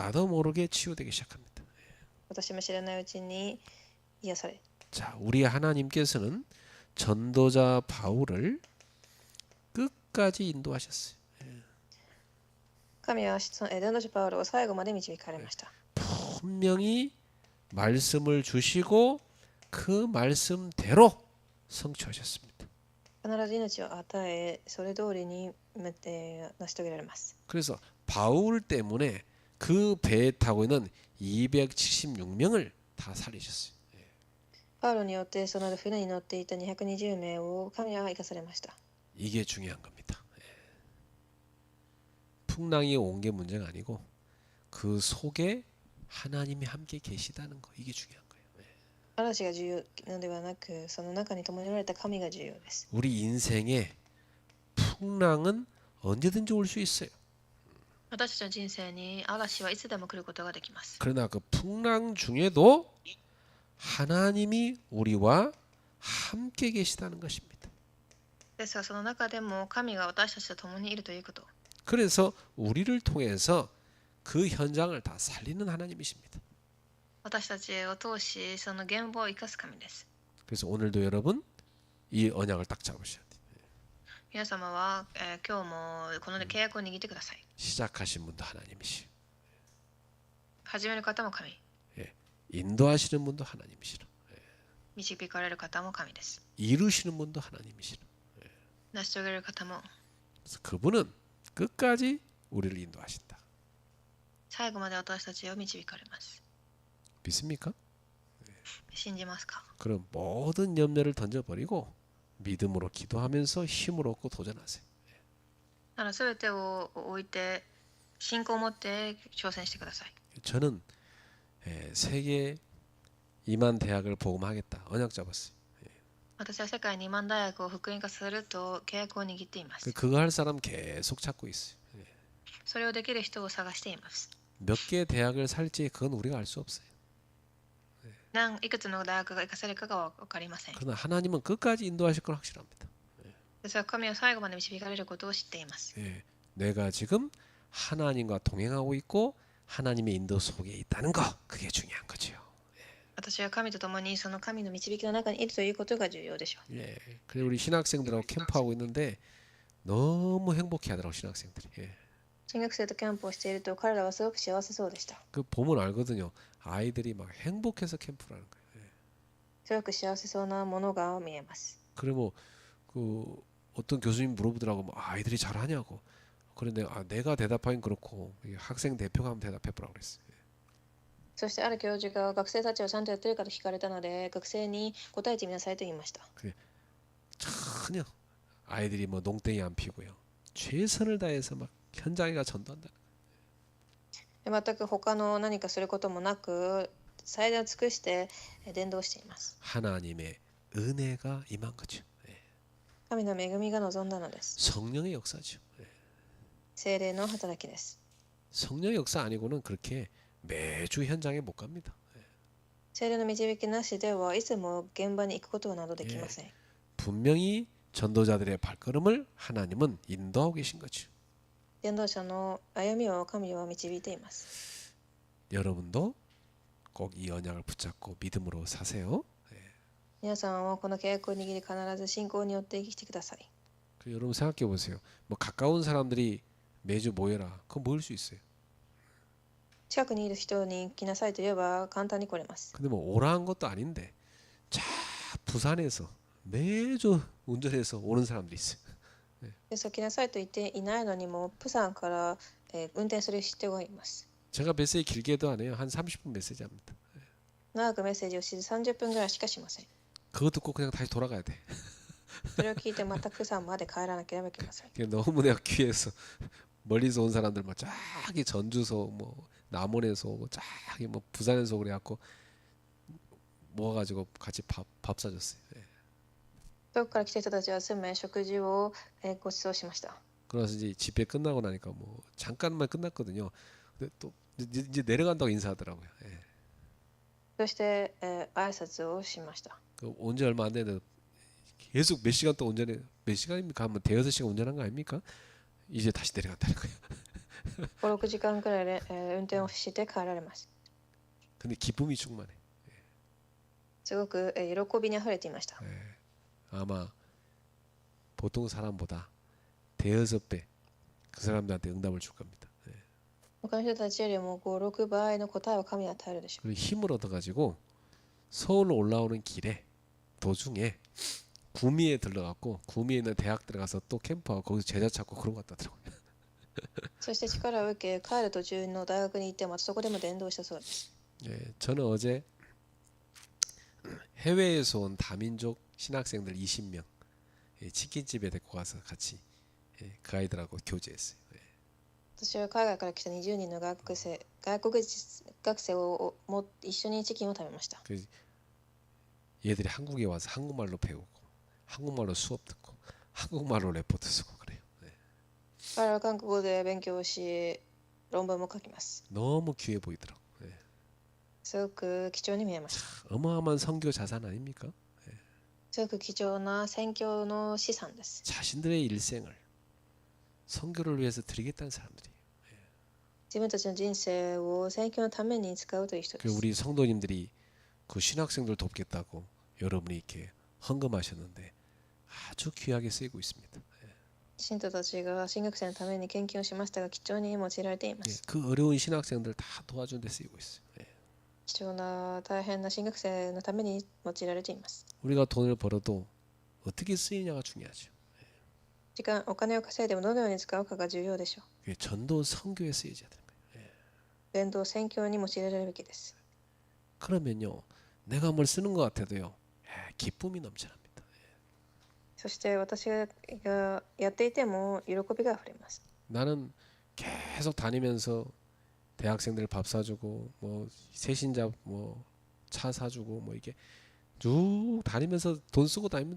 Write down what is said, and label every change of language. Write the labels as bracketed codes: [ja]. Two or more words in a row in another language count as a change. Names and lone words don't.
[ko] 나도 모르게 치유되기 시작합니다. [ja] 私も知らないうちに癒され。 [ko] 자, 우리 하나님께서는 전도자 바울을 끝까지 인도하셨어요. [ja] 神は伝道者パウロを最後まで導かれました。 [ko] 분명히 말씀을 주시고 그 말씀대로 성취하셨습니다. [ja] 必ず命を与え、それ通りに成し遂げられます。 [ko] 그래서 바울 때문에 그 배에 타고 있는 276명을 다 살리셨어요. [ja] パウロによってその船に乗っていた220名を神は生かされました。 [ko] 이게 중요한 겁니다. 풍랑이 온 게 문제가 아니고 그 속에 하나님이 함께 계시다는 거, 이게 중요한 거예요. [ja] 嵐が重要なのではなく、その中に共におられた神が重要です。 [ko] 우리 인생에 풍랑은 언제든지 올 수 있어요. [ja] 私たちの人生に嵐はいつでも来ることができます。 [ko] 그러나 그 풍랑 중에도 하나님이 우리와 함께 계시다는 것입니다. [ja] ですがその中でも神が私たちと共にいるということ。 [ko] 그래서 우리를 통해서 그 현장을 다 살리는 하나님이십니다. [ja] 私たちを通しその現場を生かす神です。 [ko] 그래서 오늘도 여러분 이 언약을 딱 잡으셔야 돼요. [ja] 皆様は、今日もこの契約を握ってください。 [ko] 시작하신 분도 하나님이시요. [ja] 始める方も神。 [ko] 예, 인도하시는 분도 하나님이시라. [ja] 導かれる方も神です。 [ko] 이루시는 분도 하나님이시라. [ja] 成し遂げる方も [ko] 그래서 그분은 끝까지 우리를 인도하신다. [ja] 最後まで私たちを導かれます。 [ko] 믿습니까? [ja] 信じますか？ [ko] 그럼 모든 염려를 던져버리고 믿음으로 기도하면서 힘을 얻고 도전하세요. [ja] なら全てを置いて信仰を持って挑戦してください。 [ko] 저는 세계 2만 대학을 복음하겠다 언약 잡았어요. [ja] 私は世界2万大学を福音化すると契約を握っています。 [ko] 그거 할 사람 계속 찾고 있어요. [ja] それをできる人を探しています。 [ko] 몇 개 대학을 살지 그건 우리가 알 수 없어요. [ja] いくつの大学が生かされるかが分かりません。 [ko] 그러나 하나님은 끝까지 인도하실 건 확실합니다. [ja] ですが神は最後まで導かれることを知っています。 [ko] 예, 내가 지금 하나님과 동행하고 있고 하나님의 인도 속에 있다는 거 그게 중요한 거죠. [ja] 私は神と共にその神の導きの中にいるということが重要でしょう。 [ko] 예, 그래 우리 신학생들하고 캠프하고 있는데 너무 행복해하더라고 신학생들이. 예. [ja] 新学生とキャンプをしていると彼らはすごく幸せそうでした。 [ko] 그 보면 알거든요. 아이들이 막 행복해서 캠프를 하는 거예요. 예. [ja] すごく幸せそうなものが見えます。 [ko] 그래 뭐그 어떤 교수님 물어보더라고 뭐 아이들이 잘하냐고. 그런데 내가 대답하긴 그렇고 학생 대표가 한번 대답해보라고 그랬어요. [ja] そしてある教授が学生たちはちゃんとやってるかと聞かれたので学生に答えてみなさいと言いました。 [ko] 전혀 아이들이 뭐 농땡이 안 피고요. 최선을 다해서 막 현장에가 전도한다. [ja] 全く他の何かすることもなく最大を尽くして伝道しています。 [ko] 하나님의 은혜가 임한 거죠. [ja] 神の恵みが望んだのです。 [ko] 성령의 역사죠. [ja] 聖霊の働きです。 [ko] 성령의 역사 아니고는 그렇게 매주 현장에 못 갑니다. [ja] 聖霊の導きなしではいつも現場に行くことなどできません。 [ko] 분명히 전도자들의 발걸음을 하나님은 인도하고 계신 거죠. [ja] 伝道者の歩みを神は導いています。 [ko] 여러분도 꼭 이 언약을 붙잡고 믿음으로 사세요. [ja] 皆さんはこの契約を握り必ず信仰によって生きてください。 [ko] 여러분 생각해 보세요. 뭐 가까운 사람들이 매주 모여라. 그거 모일 수 있어요. [ja] 近くにいる人に来なさいと言えば簡単に来れます。 [ko] 근데 뭐 오라는 것도 아닌데 자 부산에서 매주 운전해서 오는 사람들이 있어요. [ja] ですが来なさいと言っていないのにもプサンから、運転する人がいます。 [ko] 제가 메시지 길게도 안 해요. 한 30분 메시지 합니다. [ja] 長くメッセージをして30分ぐらいしかしません。 [ko] 그거 듣고 그냥 다시 돌아가야 돼. [ja] それを聞いてまたプサンまで帰らなければいけません。 [ko] 너무 내가 귀해서 멀리서 온 사람들 막 쫙이 전주서 뭐 남원에서 오고 쫙이 뭐 부산에서 오고 그래갖고 모아가지고 같이 밥 사줬어요. 예. [ja] 遠くから来た人たちは集め食事を、ご馳走しました。 [ko] 그래서 이제 집회 끝나고 나니까 뭐 잠깐만 끝났거든요. 근데 또 이제 내려간다고 인사하더라고요. 예. [ja] そして、挨拶をしました。 [ko] 온 지 얼마 안 됐는데 계속 몇 시간 또 운전해 몇 시간입니까? 한번 대여섯 시간 운전한 거 아닙니까? 이제 다시 내려간다는 거예요. [ja] 5、6 時間くらいで、運転をして帰られます。 [ko] 근데 기쁨이 충만해. [ja] すごく、喜びにあふれていました。 [ko] 예. 아마 보통 사람보다 대여섯 배 그 사람들한테 응답을 줄 겁니다. 예. [ja] 他の人たちよりも5、6倍の答えを神に与えるでしょう。 [ko] 그리고 힘을 얻어가지고 서울로 올라오는 길에 도중에 구미에 들러갔고 구미에 있는 대학 들어가서 또 캠프하고 거기서 제자 찾고 그런 것 같더라고요. [ja] そして力を受け帰る途中の大学に行ってまたそこでも伝道したそうです。 [ko] 예, 저는 어제 해외에서 온 다민족 신학생들 20명 치킨집에 데리고 가서 같이 그 아이들하고 교제했어요. [ja] 私は海外から来た20人の外国学生をも一緒にチキンを食べました。 [ko] 얘들이 한국에 와서 한국말로 배우고 한국말로 수업 듣고 한국말로 레포트 쓰고 그래요. [ja] 彼らは韓国語で勉強し論文も書きます。 [ko] 너무 귀해 보이더라고. [ja] すごく貴重に見えました。 [ko] 어마어마한 선교 자산 아닙니까? [ja] すごく貴重な宣教の資産です。 [ko] 자신들의 일생을 선교를 위해서 드리겠다는 사람들이. [ja] 自分たちの人生を宣教のために使うという人で [ko] 그 [ja] す。 [ko] 우리 성도님들이 그 신학생들 돕겠다고 여러분이 이렇게 헌금하셨는데 아주 귀하게 쓰이고 있습니다. [ja] 信徒たちが新学生のために献金をしましたが貴重に用いられていま [ko] 예, [ja] す。 [ko] 그 어려운 신학생들 다 도와준 데 쓰이고 있어요. 예. [ja] 貴重な大変な新学生のために用いられています。 [ko] 우리가 돈을 벌어도 어떻게 쓰이냐가 중요하죠. [ja] お金を稼いでもどのように使うかが重要でしょう。 [ko] 그게 전도 선교에 쓰여져야 되는 거예요. [ja] 伝道宣教に用いられるべきです。 [ko] 그러면요, 내가 뭘 쓰는 것 같아도요, 기쁨이 넘쳐납니다. [ja] そして私がやっていても喜びがあふれます。 [ko] 나는 계속 다니면서 대학생들 밥 사주고 뭐 새신자 뭐 차 사주고 뭐 이게 쭉 다니면서 돈 쓰고 다닙니다.